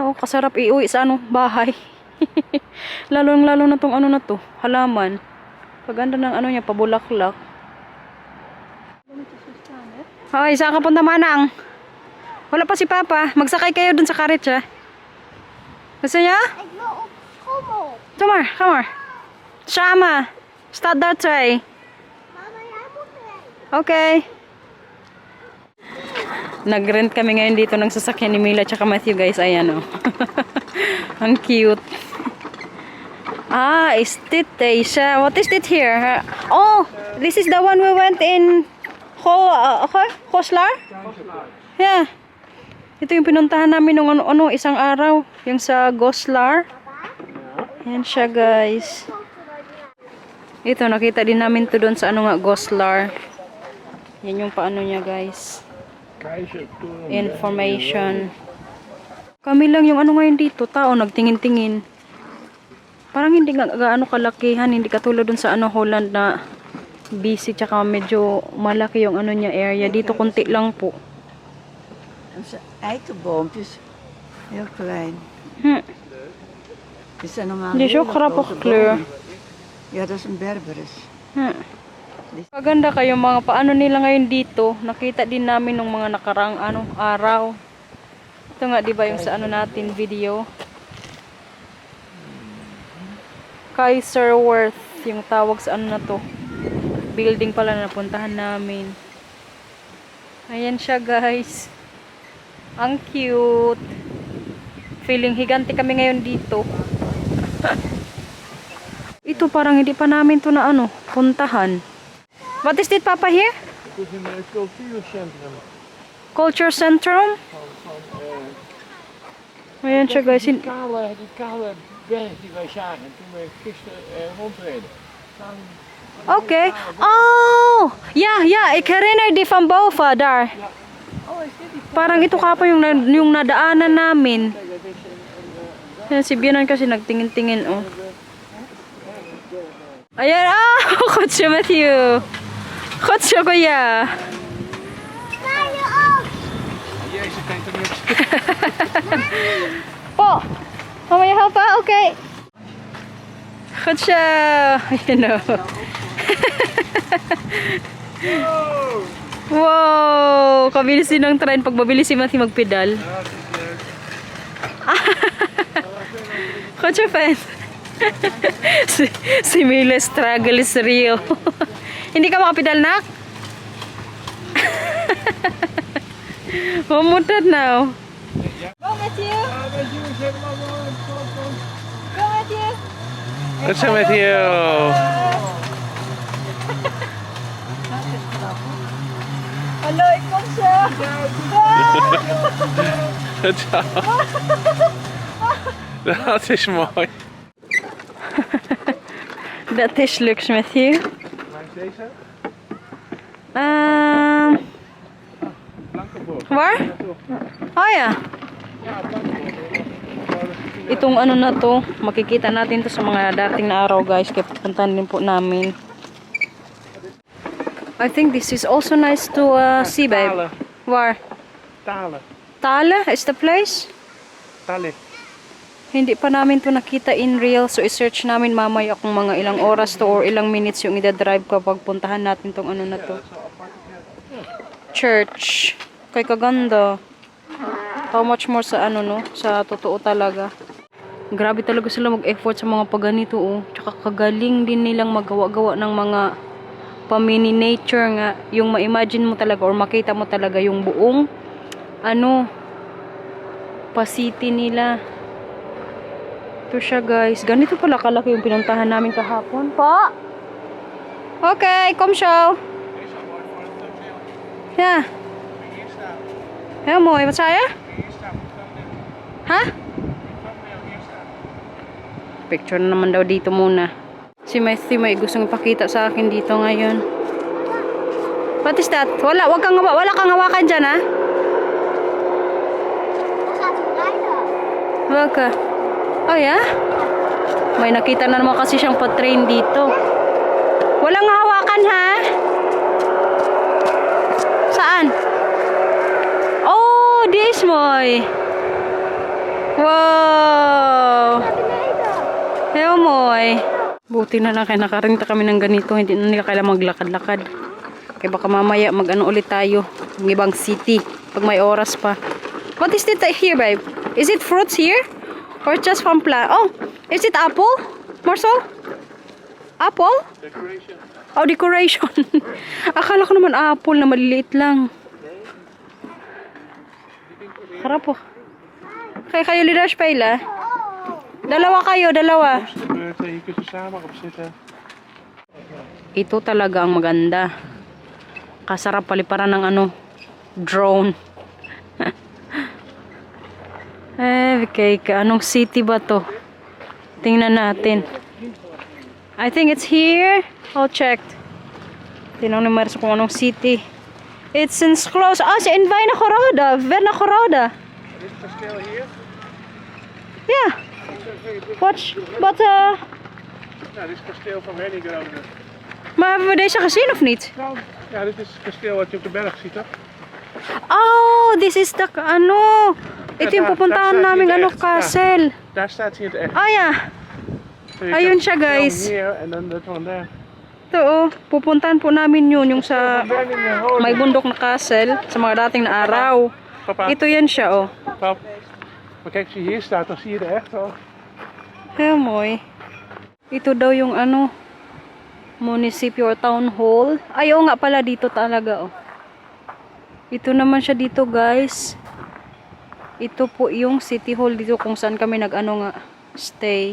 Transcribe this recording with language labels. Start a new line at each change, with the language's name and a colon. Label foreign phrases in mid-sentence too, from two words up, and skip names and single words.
Filipino: Oh, kasarap iuwi sa ano, bahay. Lalo na tong ano na to, halaman. Kaganda ng ano niya, pabulaklak. Hoy, saan ka punta manang? Wala pa si Papa. Magsakay kayo dun sa karetsa. Gusto niya?
English: Come on. Shama. Start that tray. Okay.
Filipino: Nag-rent kami ngayon dito ng sasakyan ni Mila tsaka Matthew guys. Ayan o. Ang cute.
English: Ah, is it Asia? What is it here? Oh, this is the one we went in Hoslar? Yeah.
Filipino: Ito yung pinuntahan namin nung ano, isang araw. Yung sa Goslar. Yan siya guys. Ito, nakita din namin to doon sa ano nga, Goslar. Yan yung paano niya, guys.
English: Information.
Filipino: Kami lang yung ano ngayon dito, tao, nagtingin-tingin. Parang hindi nga gaano kalakihan, hindi katulad dun sa ano, Holland na busy, tsaka medyo malaki yung ano niya area. Dito, konti lang po.
Dutch: Eikerboompjes. Heel klein. Is dat normaal?
Filipino: Hindi siya krapok clear.
Dutch: Ja, dat is een Berberis.
Filipino: Maganda kayo mga paano nila ngayon dito. Nakita din namin nung mga nakaraang araw. Ito nga, di ba yung sa ano natin video. Kaiserworth yung tawag sa ano na to. Building pala na napuntahan namin. Ayan siya, guys. Ang cute. Feeling higante kami ngayon dito. Ito parang hindi pa namin to na ano, puntahan.
English: What is it, Papa, here?
Dutch: Het is een cultuurcentrum.
English: Culture Centrum?
Filipino: Ayan siya, guys.
Dutch: Die kale berg die wij zagen toen we gisteren rondreden.
English: Okay. Oh! Yeah.
Dutch: Ik herinner die van boven, daar.
Filipino: Parang ito ka pa yung nadaanan namin. Yan, si Bianan kasi nagtingin-tingin, oh. Ayan,
Dutch: goed zo Matthew. Goed zo, kuya. Jezus, kijk er niks. Po, mama je helpen? Oké. Goed zo.
English: You know.
Filipino: Wow, kabilis din ng train pag mabilis si Matthew magpedal.
Dutch: Goed zo, fan.
Filipino: Si Mila
English: struggle is real.
Filipino: Hindi ka makapedal, nak? Mamutad now.
English: Go, Matthew. Go, Matthew.
Dutch: Goed zo met you. Hallo, ik kom zo. Goed zo. Dat is mooi. Dat is luks, Matthew. Waar is deze? Waar? Oh ja.
Filipino: Itong ano na to, makikita natin to sa mga dating na araw, guys. Kaya pupuntahan din po namin.
English: I think this is also nice to see, babe. Talen. Where? Talen. Tale is the place? Talen.
Filipino: Hindi pa namin to nakita
English: in real.
Filipino: So, i-search namin mamaya kung mga ilang oras to or ilang minutes yung ida-drive kapag puntahan natin tong ano na to. Church. Kay kaganda.
English: How much more
Filipino: sa ano, no? Sa totoo talaga. Grabe talaga sila mag-effort sa mga paganito, oh. Tsaka kagaling din nilang magawa-gawa ng mga pamini nature nga. Yung ma-imagine mo talaga or makita mo talaga yung buong ano, pa-city nila. Ito siya, guys. Ganito pala kalaki yung pinuntahan namin kahapon. Pa!
English: Okay, come show. Yeah.
Dutch: Heel mooi. Wat zei je? Ha?
Filipino: Picture na naman daw dito muna. Si Matthew may gustong ipakita sa akin dito ngayon.
English: What is that?
Filipino: Wala kang hawakan dyan, ha?
Dutch: Welke?
English: Oh, ya?
Filipino: May nakita na naman kasi siyang pa-train dito. Walang hawakan, ha? Saan?
English: Oh, this mooi. Wow.
Dutch: Heel mooi.
Filipino: Buti na lang kaya nakarinta kami ng ganito. Hindi na nila kailangan maglakad-lakad. Kaya baka mamaya mag-ano ulit tayo. Ng ibang city. Pag may oras pa.
English: What is it here, babe? Is it fruits here? Or just from plant? Oh, is it apple? Marcel? Apple? Decoration. Oh, decoration.
Filipino: Akala ko naman apple na maliliit lang. Harap po. Kaya kayo lidar spelen? Dalawa kayo, dalawa.
Dutch: Je kunt er samen op zitten.
Filipino: Ito talaga ang maganda. Kasarap paliparan ng ano, drone. Kay anong city ba to? Tingnan natin.
English: I think it's here. I'll check.
Filipino: Tinanong ni Maris kung anong city.
English: It's in close. Ah, in Verna Corroda.
Dutch: Dit kasteel hier?
English: Yeah. Watch. But,
Dutch: Nou, dit is het kasteel van Wernigerode. maar hebben we deze gezien of niet? Nou, ja, dit is het kasteel wat je op de berg ziet, toch?
English: Oh, this is the,
Filipino: ano. Ito yung
Dutch: daar
Filipino: pupuntahan
Dutch: staat
Filipino: namin,
Dutch: hier
Filipino: ano,
Dutch: echt,
English: castle.
Dutch: Daar staat hij in het echt. Ah, ja. So je
Filipino: ayun
Dutch: kan
Filipino: siya,
English: film guys.
Dutch: Hier en dan dat
English: one there.
Filipino: Ito, oh. Pupuntahan po namin yun, yung sa Wernigerode. may bundok na castle, sa mga dating na araw. Papa, Ito yan siya, oh. pap.
Dutch: Maar kijk, als je hier staat, dan zie je er echt wel.
Filipino: Kaya moy. Ito daw yung ano, municipio or
English: town hall.
Filipino: Ay, oo nga pala, dito talaga, oh. Ito naman siya dito, guys. Ito po yung city hall dito kung saan kami nag-ano nga, stay.